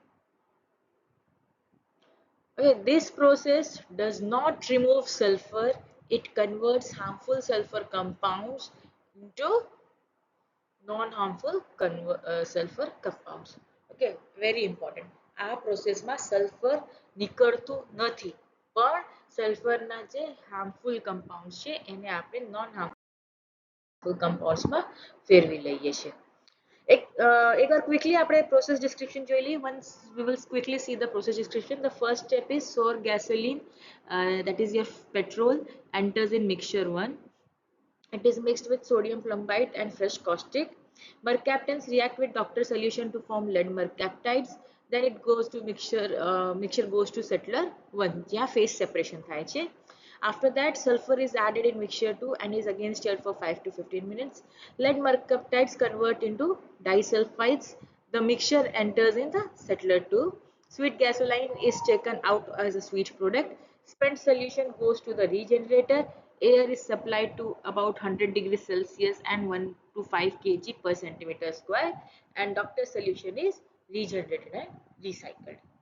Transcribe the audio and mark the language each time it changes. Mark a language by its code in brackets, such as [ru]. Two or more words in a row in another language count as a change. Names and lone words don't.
[en] Okay, this process does not remove sulfur. It converts harmful sulfur compounds into non-harmful sulfur compounds. Okay, very important. [gu] આ પ્રોસેસમાં સલ્ફર નીકળતું નથી, પણ સલ્ફરના જે [en] harmful compounds [gu] છે એને આપણે [en] non harmful compoundsમાં [gu] ફેરવી લઈએ છીએ. એક વાર ક્વિકલી આપણે [en] process description [gu] જોઈ લઈએ. [en] Once we will quickly see the process description. The first step is sour gasoline, that is your petrol, enters in mixture 1. It is mixed with sodium plumbite and fresh caustic. Mercaptans react with doctor solution to form lead mercaptides. Then it goes to mixture goes to settler 1 જ્યાં phase separation [gu] થાય છે. [en] After that, sulfur is added in mixture 2 and is again stirred for 5 to 15 minutes. Lead mercaptides convert into disulfides. The mixture enters in the settler 2. Sweet gasoline is taken out as a sweet product. Spent solution goes to the regenerator. Air is supplied to about 100 degrees Celsius and 1 to 5 kg per centimeter square, and doctor solution is regenerated and recycled.